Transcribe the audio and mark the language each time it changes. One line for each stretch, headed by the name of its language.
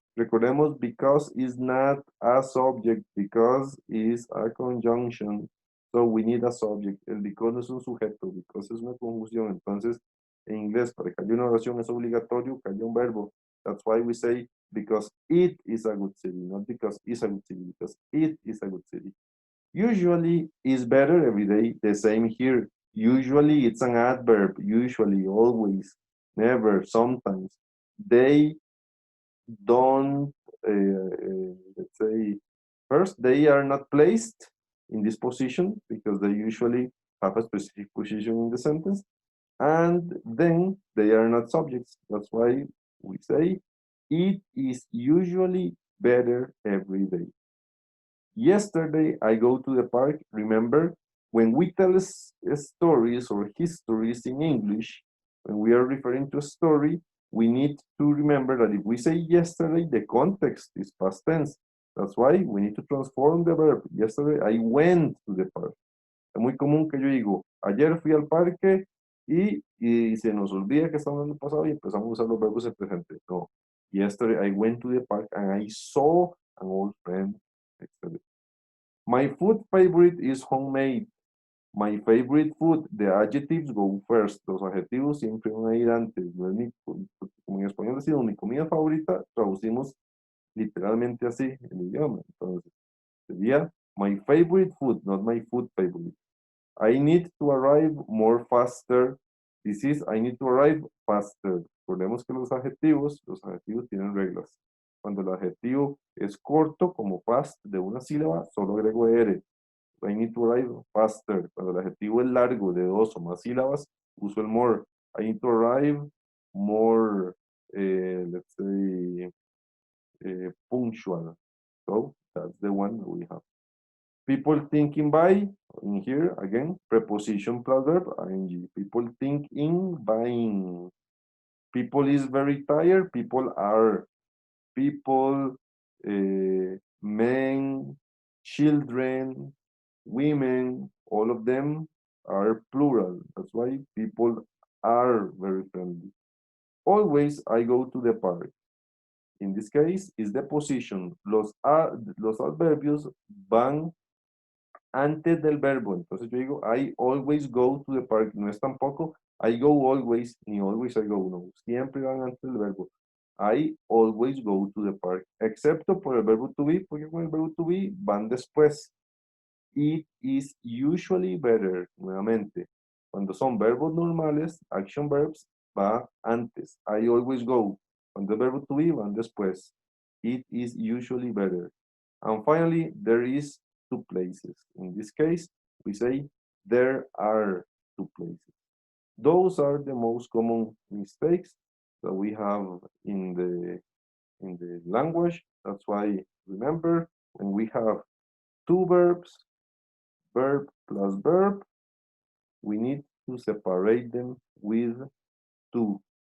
Spanish: Recordemos,
English: because is not a subject, because is a conjunction. So we need a subject.
Spanish: El because no es un sujeto, because es una conjunción. Entonces, en inglés, para que haya una oración es obligatorio que haya un verbo.
English: That's why we say because it is a good city, not because it's a good city, because it is a good city. Usually is better every day, the same here. Usually it's an adverb, usually, always, never, sometimes. They don't, let's say, first, they are not placed in this position because they usually have a specific position in the sentence. And then they are not subjects. That's why we say it is usually better every day. Yesterday, I go to the park. Remember, when we tell stories or histories in English, when we are referring to a story, we need to remember that if we say yesterday, the context is past tense. That's why we need to transform the verb. Yesterday, I went to the park.
Spanish: Es muy común que yo digo, ayer fui al parque y se nos olvida que estamos en el pasado y empezamos a usar los verbos en presente. No.
English: Yesterday, I went to the park and I saw an old friend. Yesterday. My food favorite is homemade. My favorite food, the adjectives go first.
Spanish: Los adjetivos siempre van a ir antes. No es como en español decimos mi comida favorita, traducimos literalmente así el idioma. Entonces, sería
English: my favorite food, not my food favorite. I need to arrive more faster. This is I need to arrive faster.
Spanish: Recordemos que los adjetivos tienen reglas. Cuando el adjetivo es corto, como fast, de una sílaba, solo agrego er.
English: I need to arrive faster.
Spanish: Cuando el adjetivo es largo, de dos o más sílabas, uso el more.
English: I need to arrive more, let's say, punctual. So that's the one that we have. People thinking by, in here again, preposition plus verb, ing. People think in buying. People is very tired. People are. People, men, children, women, all of them are plural. That's why people are very friendly. Always I go to the park. In this case, is the position.
Spanish: Los adverbios van antes del verbo. Entonces yo digo,
English: I always go to the park.
Spanish: No es tampoco
English: I go always, ni always I go.
Spanish: No, siempre van antes del verbo.
English: I always go to the park.
Spanish: Excepto por el verbo to be, porque con el verbo to be van después.
English: It is usually better,
Spanish: nuevamente. Cuando son verbos normales,
English: action verbs,
Spanish: va antes.
English: I always go.
Spanish: Cuando el verbo to be, van después.
English: It is usually better. And finally, there is two places. In this case, we say there are two places. Those are the most common mistakes that we have in the language. That's why remember when we have two verbs, verb plus verb, we need to separate them with to.